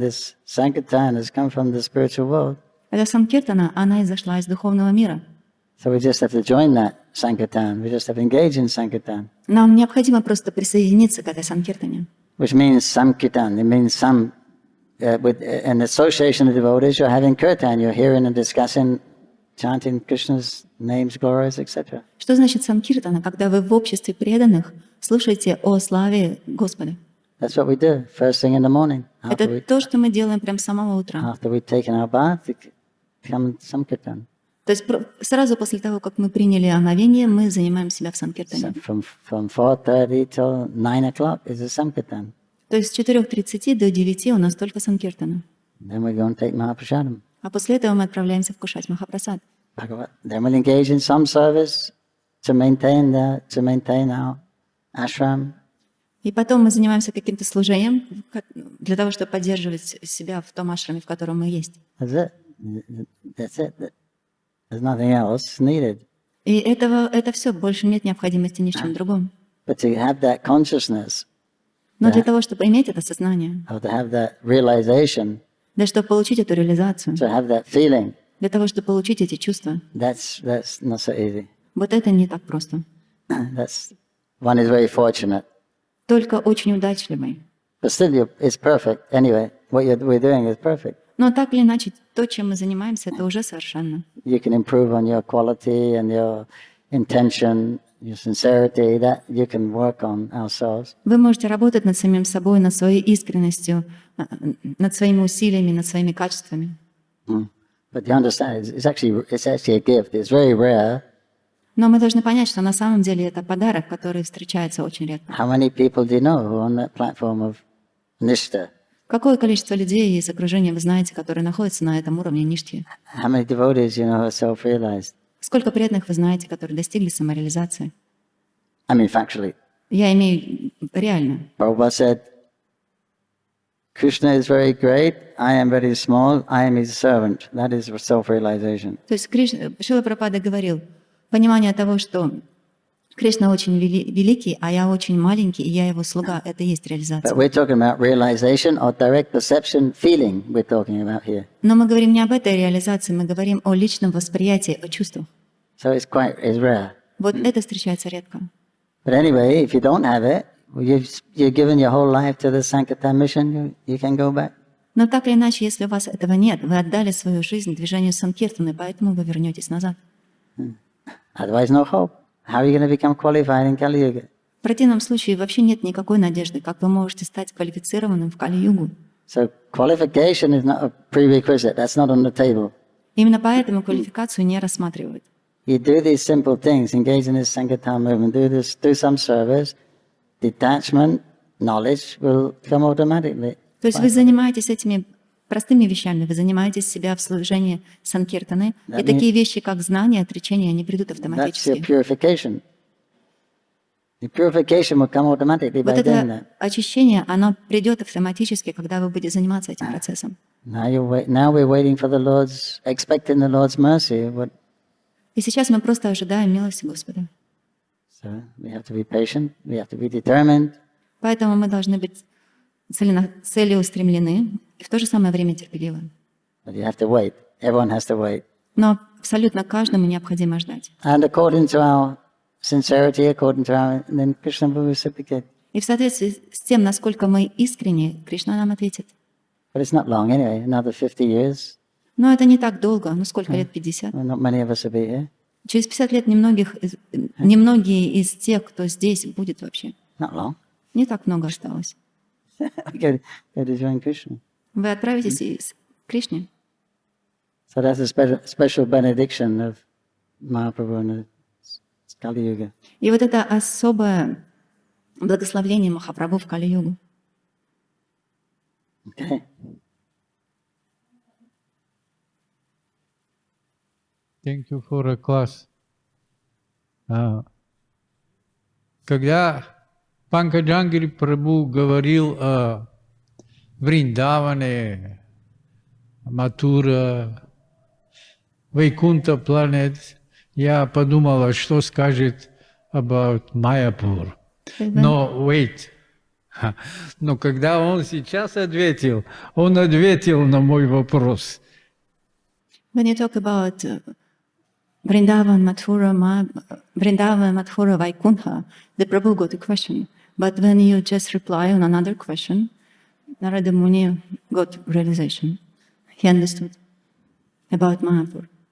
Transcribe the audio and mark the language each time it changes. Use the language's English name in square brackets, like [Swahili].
[English] This Sankirtan has come from the spiritual world. [Russian] Эта санкиртана, она изошла из духовного мира. [English] So we just have to join that Sankirtan. We just have to engage in Sankirtan. [Russian] Нам необходимо просто присоединиться к этой санкиртане. [English] Which means Sankirtan. It means with an association of devotees, you're having kirtan. You're hearing and discussing, chanting Krishna's names, glories, etc. [Russian] Что значит санкиртана, когда вы в обществе преданных слушаете о славе Господа? [English] That's what we do first thing in the morning. [Russian] Это то, что мы делаем прямо с самого утра. [English] After we've taken our bath, it comes Sankirtan. [Russian] То есть сразу после того, как мы приняли омовение, мы занимаем себя в санкиртане. [English] From 4:30 till 9 o'clock is a Sankirtan. [Russian] То есть с 4:30 до 9 у нас только санкиртана. [English] Then we go and take Mahaprasadam. [Russian] А после этого мы отправляемся вкушать Махапрасад. [English] Then we'll engage in some service to maintain our ashram. [Russian] И потом мы занимаемся каким-то служением для того, чтобы поддерживать себя в том ашраме, в котором мы есть. [English] That's it. There's nothing else needed. [Russian] И это все, больше нет необходимости ни в чем другом. [English] But to have that consciousness, [Russian] Но для того, чтобы иметь это сознание, [English] to have that realization, [Russian] для того, чтобы получить эту реализацию, [English] to have that feeling, [Russian] для того, чтобы получить эти чувства, [English] that's not so easy. [Russian] вот это не так просто. [English] One is very fortunate. [Russian] Только очень удачливый. [English] But still, it's perfect anyway. What we're doing is perfect. [Russian] Но так или иначе, то, чем мы занимаемся, это уже совершенно. [English] You can improve on your quality and your intention, your sincerity, that you can work on ourselves. [Russian] Вы можете работать над самим собой, над своей искренностью, над своими усилиями, над своими качествами. [English] But you understand, it's actually a gift. It's very rare. [Russian] Но мы должны понять, что на самом деле это подарок, который встречается очень редко. [English] How many people do you know who are on that platform of Nishta? [Russian] Какое количество людей из окружения вы знаете, которые находятся на этом уровне ништхи? [English] How many devotees you know who are self-realized? [Russian] Сколько преданных вы знаете, которые достигли самореализации? [English] I mean, factually. [Russian] Я имею реально. [English] Prabhupada said, Krishna is very great, I am very small, I am his servant. That is self-realization. [Russian] То есть Шрила Прабхупада говорил, понимание того, что Кришна очень великий, а я очень маленький, и я его слуга, это и есть реализация. [English] But we're talking about realization or direct perception, feeling we're talking about here. [Russian] Но мы говорим не об этой реализации, мы говорим о личном восприятии, о чувствах. [English] So it's rare. [Russian] Вот это встречается редко. [English] But anyway, if you don't have it, you've given your whole life to the Sankirtan mission, you can go back. [Russian] Но так или иначе, если у вас этого нет, вы отдали свою жизнь движению Санкиртаны, поэтому вы вернетесь назад. [English] Otherwise, no hope. How are you going to become qualified in Kali Yuga? [Russian] В противном случае вообще нет никакой надежды, как вы можете стать квалифицированным в Кали-югу. [English] So qualification is not a prerequisite. That's not on the table. [Russian] Именно поэтому квалификацию не рассматривают. [English] You do these simple things, engage in this Sankirtan movement, do some service, detachment, knowledge will come automatically. [Russian] То есть вы занимаетесь этими простыми вещами. Вы занимаетесь себя в служении санкиртаны, и такие вещи, как знание, отречение, они придут [English] That's your [Russian] автоматически. [English] purification. The purification will come automatically [Russian] Вот [English] by doing [Russian] это [English] that. [Russian] очищение, оно придет автоматически, когда вы будете заниматься этим процессом. [English] Now we're waiting for the Lord's, expecting the Lord's mercy. [Russian] И сейчас мы просто ожидаем милости Господа. [English] So we have to be patient. We have to be determined. [Russian] Поэтому мы должны быть целеустремлены и в то же самое время терпеливы. [English] But you have to wait. Everyone has to wait. [Russian] Но абсолютно каждому необходимо ждать. [English] And according to our sincerity, according to our, then Krishna will reciprocate. [Russian] И в соответствии с тем, насколько мы искренни, Кришна нам ответит. [English] But it's not long anyway, another 50 years. [Russian] Но это не так долго, ну сколько лет, 50? [English] Well, not many of us will be here. [Russian] Через 50 лет немногие из тех, кто здесь, будет вообще. [English] Not long. [Russian] Не так много осталось. [English] Go to join Krishna. [Russian] Вы отправитесь к Кришне. [English] So that's a special benediction of Mahaprabhu in the Kali Yuga. [Russian] И вот это особое благословление Махапрабху в Кали-югу. [English] Okay. Thank you for a class. [Russian] Когда Панкаджангри Прабhu говорил о Вриндаване, Матура, Вайкунта планет, я подумала, что скажет about Майяпур. Но wait. Но когда он сейчас ответил, он ответил на мой вопрос. [English] When you talk about Vrindavan, Mathura, Vaikuntha, the Prabhu got a question. But when you just reply on another question, Narada Muni got realization. He understood about Mayapur.